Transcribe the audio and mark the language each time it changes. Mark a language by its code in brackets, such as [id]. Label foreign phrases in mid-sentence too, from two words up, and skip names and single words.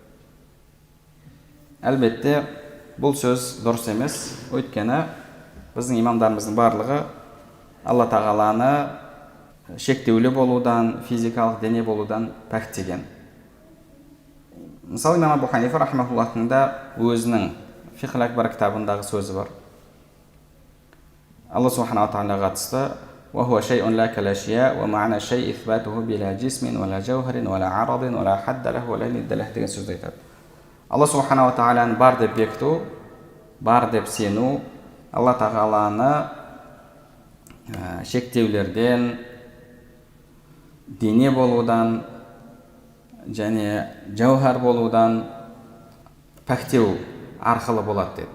[kk] Әлбетте бұл сөз дұрыс емес, өйткені біздің имамдарымыздың барлығы Алла Тағаланы шектеулі болудан, физикалық дене болудан пәктеген. Мысалы, имам Абу Ханифа рахматуллахтың да өзінің фиқл акбар кітабындағы сөзі бар. Алла [ar] سبحانه وتعالى [kk] қатысты: [ar] وهو شيء لا كالأشياء ومعنى الشيء إثباته بلا جسم ولا جوهر ولا عرض ولا حد له ولا ند له [kk] деген сөзді айтады. Алла [ar] سبحانه وتعالى [kk] бар деп бекіту, бар деп сену, Алла тағаланы шектеулерден, дене болудан және жауһар болудан пәктеу арқылы болады деді.